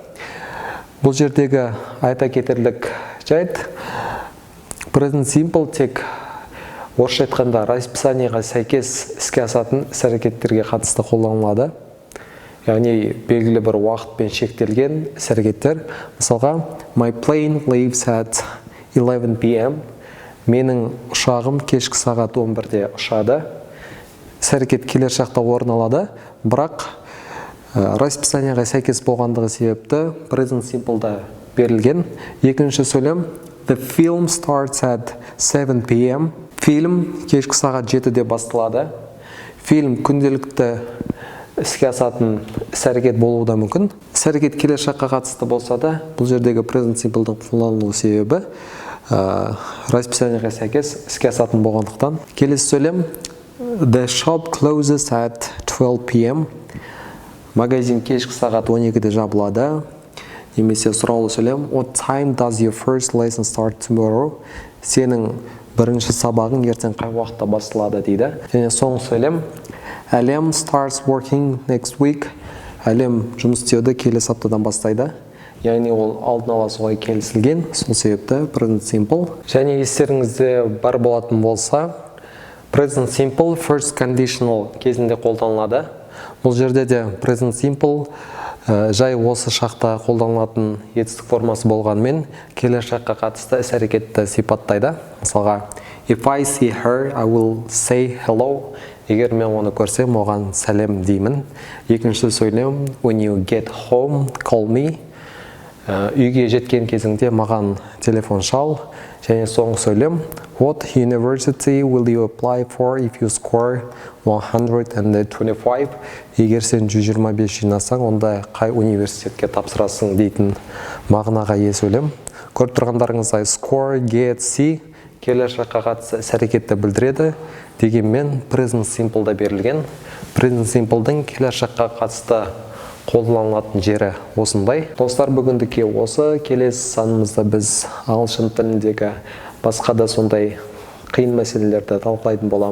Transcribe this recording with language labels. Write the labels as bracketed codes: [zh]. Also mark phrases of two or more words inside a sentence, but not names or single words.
[kk] Бұл жердегі айта кетерлік жайт, [en] present simple [kk] тек орысша айтқанда расписаниеға сәйкес іске асатын іс-әрекеттерге қатысты қолданылады. Яғни белгілі бір уақытпен шектелген іс-әрекеттер. Мысалға, [en] my plane leaves at 11 p.m. [kk] Менің ұшағым кешкі сағат 11-де ұшады. Іс-әрекет келешекте орын алады, бірақ расписаниеға сәйкес болғандығы себепті [en] present simple'да [kk] берілген. Екінші сөйлем, [en] the film starts at 7 p.m. [kk] Фильм кешкі сағат 7-де басталады. Фильм күнделікті іске асатын іс-әрекет болуы да мүмкін. Іс-әрекет келешекке қатысты болса да, бұл жердегі [en] present simple'дың [kk] қолданылу себебі расписаниеға сәйкес іске асатын болғандықтан. Келесі сөйлем, [en] the shop closes at 12 p.m. [kk] Магазин кешкі сағат 12-де жабылады. Немесе сұраулы сөйлем, [en] what time does your first lesson start tomorrow? [kk] Сенің бірінші сабағың ертең қай уақытта басталады дейді. Және соңғы сөйлем, әлем [en] starts working next week. [kk] Әлем жұмыс істеуді келесі аптадан бастайды. Яғни ол алдын ала солай келісілген, сол себепті [en] present simple. [kk] Және естеріңізде бар болатын болса, [en] present simple first conditional [kk] кезінде қолданылады. Бұл жерде де [en] present simple [kk] жай осы шақта қолданылатын етістік формасы болғанмен келешекке қатысты іс-әрекетті сипаттайды. Мысалға, [en] if I see her, I will say hello. [kk] Егер мен оны көрсем, оған сәлем деймін. Екінші сөйлем, [en] when you get home, call me. [kk] Үйге жеткен кезіңде маған телефон шал. Және соңғы сөйлем, [en] what university will you apply for if you score 125? [kk] Егер сен 125 жинасаң, онда қай университетке тапсырасың дейтін мағынаға ие сөйлем. Көріп тұрғандарыңыздай [en] score, get, see [kk] келешекке қатысты іс-әрекетті білдіреді. Дегенмен [en] present simple'да [kk] берілген. [en] Present simple'дың [kk] келешекке қатысты қолданылатын жері осындай. Достар, бүгіндікке осы. Келесі санымызда біз ағылшын тіліндегі басқа да сондай қиын мәселелерді талқылайтын боламыз.